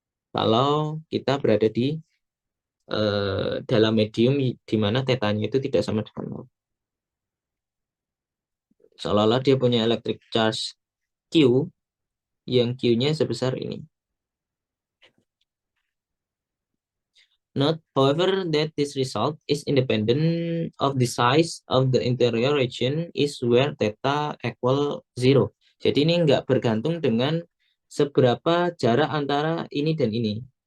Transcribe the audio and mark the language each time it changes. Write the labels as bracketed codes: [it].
[id] Kalau kita berada di dalam medium di mana tetanya itu tidak sama dengan 0. Seolah-olah dia punya electric charge Q yang Q-nya sebesar ini. [en] Note, however, that this result is independent of the size of the interior region is where theta equal 0. [id] Jadi ini nggak bergantung dengan seberapa jarak antara ini dan ini.